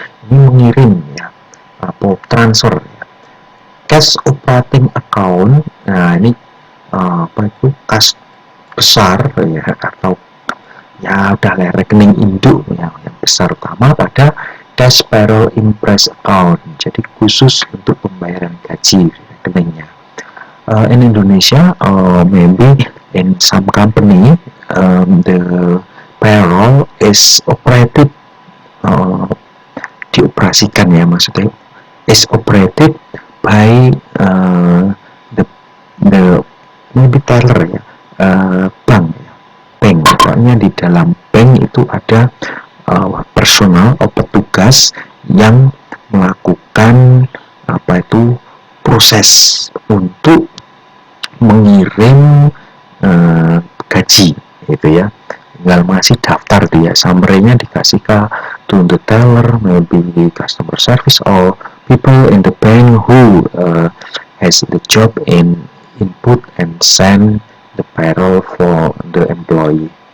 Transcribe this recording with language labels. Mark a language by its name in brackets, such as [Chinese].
[Indonesian] Ini mengirim ya, transfer ya, cash operating account. Nah ini apa itu, kas besar ya, atau ya udah lah, rekening induk ya, yang besar utama pada cash payroll impress account, jadi khusus untuk pembayaran gaji rekeningnya. [English] In Indonesia, maybe in some company, the payroll is operated, dioperasikan ya, maksudnya is operated by the maybe teller ya, bank ya, bank. [Indonesian] Soalnya di dalam bank itu ada personal atau petugas yang melakukan apa itu proses untuk mengirim gaji gitu ya. [English] tinggal masih daftar dia, summary-nya dikasih ke to the teller, maybe customer service or people in the bank who has the job in input and send the payroll for the employee.